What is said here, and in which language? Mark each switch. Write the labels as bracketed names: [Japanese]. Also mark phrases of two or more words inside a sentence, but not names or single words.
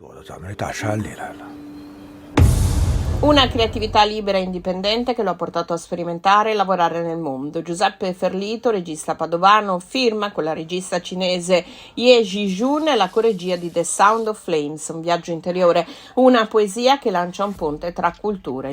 [Chinese] 躲到咱们这大山里来了。 [Italian] Una creatività libera e indipendente che lo ha portato a sperimentare e lavorare nel mondo. Giuseppe Ferlito, regista padovano, firma con la regista cinese Ye Jijun la coregia di The Sound of Flames, un viaggio interiore, una poesia che lancia un ponte tra culture.